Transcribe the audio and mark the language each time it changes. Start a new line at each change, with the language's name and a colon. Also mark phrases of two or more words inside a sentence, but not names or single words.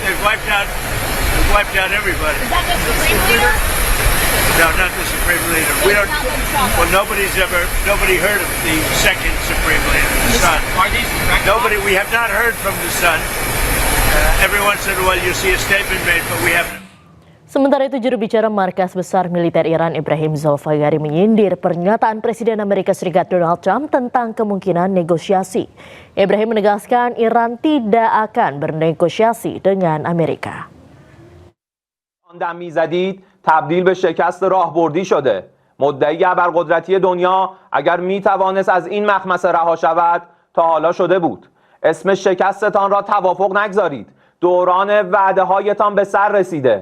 English: They've wiped out everybody. Is that the Supreme Leader? No, not the Supreme Leader. We don't. Well, nobody heard of the second Supreme Leader, the son. We have not heard from the son. Every once in a while you see a statement made, but we haven't.
Indonesian: Sementara itu, juru bicara Markas Besar Militer Iran Ibrahim Zolfaghari menyindir pernyataan Presiden Amerika Serikat Donald Trump tentang kemungkinan negosiasi. Ibrahim menegaskan Iran tidak akan bernegosiasi dengan Amerika.
Persian: دم میزدید تبدیل به شکست راهبردی شده مدعی ابرقدرتی دنیا اگر میتوانست از این مخمسه رها شود تا حالا شده بود. اسم شکستتان را توافق نگذارید. دوران وعده هایتان به سر رسیده.